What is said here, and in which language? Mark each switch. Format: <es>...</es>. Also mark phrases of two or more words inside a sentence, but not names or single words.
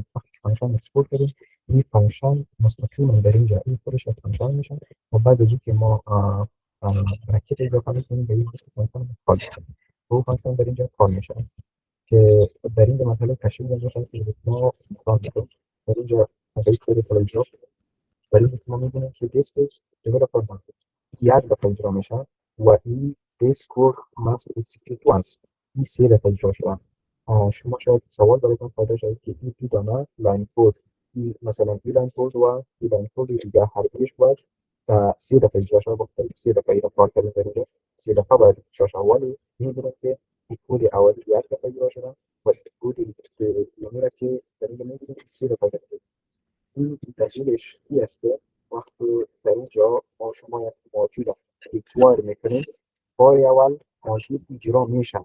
<fa>وقتی فانکشن اکسپورت کردیم این فانکشن مستقیما در اینجا این خودش یک فانکشن میشه و بعد از اینکه ما براکت اضافه میکنیم به این فانکشن کال میکنیم و فانکشن در اینجا کال میشه که در اینجا مثلا تشکیل داده شده که ما در اینجا مثلا کد پروژه در این ما می‌بینیم که</fa> <en>this is developer market</en> <fa>یک دفعه اجرا میشه و این</fa> <en>this code must execute once</en> <fa>این 3 دفعه اجرا شده. شما شاید سوال براتون پیدا شد که این دو دانه لاین کد مثلا این لاین کد و این لاین کد دیگه هر یکش باید 3 دفعه اجرا شده باشه. 3 دفعه اینا کار کردن در اینجا 3 دفعه باید اجرا شده ولی می‌بینیم که این کد اولی یک دفعه اجرا شده و کد دیگه که در اینجا می‌بینیم 3 دفعه این دلیلش این است که وقتی در اینجا ما شما یک موجود اکوار میکنید بار اول موجود اجرا میشه.</fa>